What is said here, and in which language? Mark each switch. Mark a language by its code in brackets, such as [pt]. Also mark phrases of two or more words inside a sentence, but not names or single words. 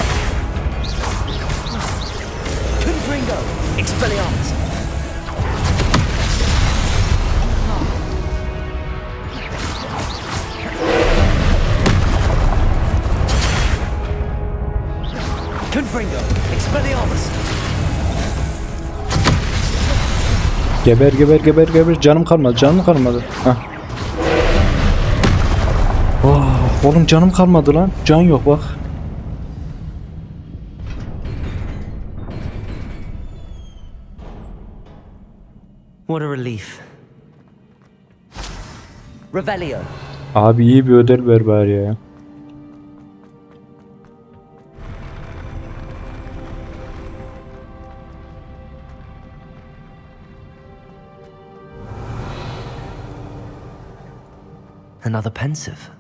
[tr] Confringo. Expelliarmus. Confringo. Expelliarmus. geber geber geber geber, canım kalmadı, canım kalmadı. Hah. Oh, oğlum canım kalmadı lan. Can yok bak. [en] What a relief. [tr] Revelio. Abi iyi bir ödül ver bari ya. [en] Another pensive.